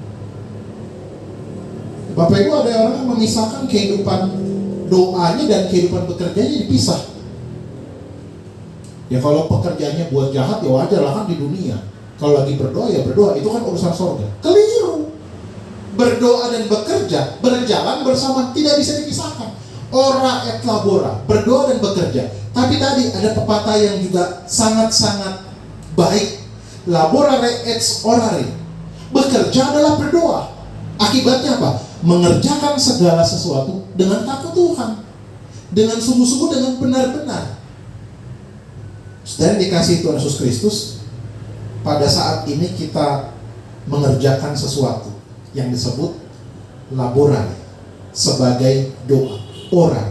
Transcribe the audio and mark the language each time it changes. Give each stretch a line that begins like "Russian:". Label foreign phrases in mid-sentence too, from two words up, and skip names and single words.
Indonesian: Bapak Ibu, ada orang yang memisahkan kehidupan doanya dan kehidupan bekerjanya dipisah. Ya kalau pekerjaannya buat jahat ya wajar lah, kan di dunia. Kalau lagi berdoa ya berdoa, itu kan urusan sorga. Keliru. Berdoa dan bekerja berjalan bersama, tidak bisa dipisahkan.
Latin: Ora et labora,
Indonesian: berdoa dan bekerja. Tapi tadi ada pepatah yang juga sangat-sangat baik.
Latin: Laborare et orare.
Indonesian: Bekerja adalah berdoa. Akibatnya apa? Mengerjakan segala sesuatu dengan takut Tuhan, dengan sungguh-sungguh, dengan benar-benar. Dan dikasih Tuhan Yesus Kristus, pada saat ini kita mengerjakan sesuatu yang disebut laborare sebagai doa, orare.